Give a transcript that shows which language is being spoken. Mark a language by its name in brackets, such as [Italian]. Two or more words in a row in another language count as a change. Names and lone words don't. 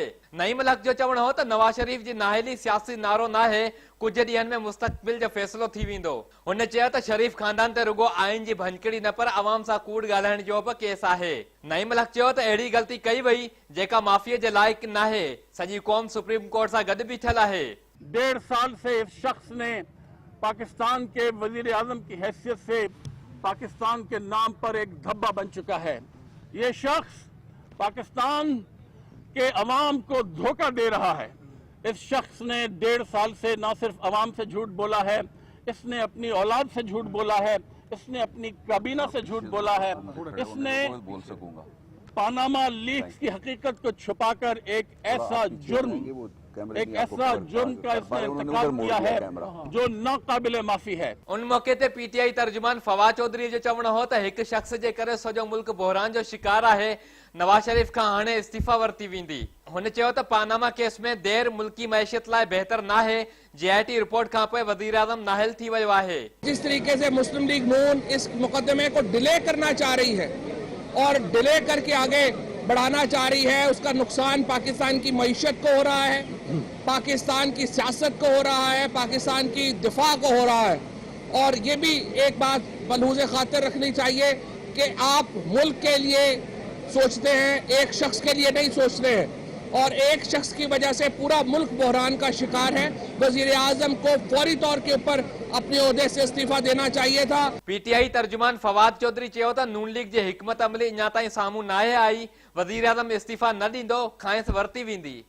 [Sindhi] नईम हक़ जो चवणु हो त नवाज शरीफ जी नाअहली सियासी नारो नाहे, कुझु ॾींहनि में मुस्तक़बिल जो फ़ैसिलो थी वेंदो। हुन चयो त शरीफ खानदान ते रुगो आइन जी भंजकिड़ी न पर अवाम सां कूड़ ॻाल्हाइण जो बि केस आहे। नईम हक़ चयो त अहिड़ी ग़लती कई वई जेका माफ़ीअ जे लाइक़ नाहे। सॼी क़ौम सुप्रीम कोर्ट सां गॾु बीठल आहे। [Urdu] 1.5 سال سے اس شخص نے پاکستان کے وزیر اعظم کی حیثیت سے پاکستان کے نام پر ایک دھبہ بن چکا ہے. یہ شخص پاکستان کے عوام کو دھوکہ دے رہا ہے. اس شخص نے 1.5 سال سے نہ صرف عوام سے جھوٹ بولا ہے، اس نے اپنی اولاد سے جھوٹ بولا ہے، اس نے اپنی کابینہ سے جھوٹ بولا ہے، اس نے پاناما لیکس کی حقیقت کو چھپا کر ایک ایسا جرم کا اس نے ارتکاب کیا ہے جو ناقابلِ معافی ہے. [Sindhi] उन मौके ते पीटीआई तर्जुमान फवाद चौधरी जो चवणु हो त हिकु शख्स जे करे सॼो मुल्क बहरान जो शिकार आहे। नवाज शरीफ खां हाणे इस्तीफ़ा वरिती वेंदी। हुन चयो त पानामा केस में देर मुल्की मैशियत लाइ बेहतर नाहे। जेआईटी रिपोर्ट खां पोइ वज़ीर आज़म नाअहल थी वियो आहे। [Urdu] جس طریقے سے مسلم لیگ نون اس مقدمے کو ڈیلے کرنا چاہ رہی ہے اور ڈیلے کر کے آگے بڑھانا چاہ رہی ہے، اس کا نقصان پاکستان کی معیشت کو ہو رہا ہے، پاکستان کی سیاست کو ہو رہا ہے، پاکستان کی دفاع کو ہو رہا ہے. اور یہ بھی ایک بات ملحوظِ خاطر رکھنی چاہیے کہ آپ ملک کے لیے سوچتے ہیں، ایک شخص کے لیے نہیں سوچتے ہیں، اور ایک شخص کی وجہ سے پورا ملک بحران کا شکار ہے. وزیر اعظم کو فوری طور کے اوپر اپنے عہدے سے استعفیٰ دینا چاہیے تھا. [Sindhi] पीटीआई तर्जुमान फवाद चौधरी चयो त नून लीग जे हिकमत अमली अञा ताईं साम्हूं नाहे आई। वज़ीर आज़म इस्तीफ़ा न ॾींदो, खांइस वरिती वेंदी।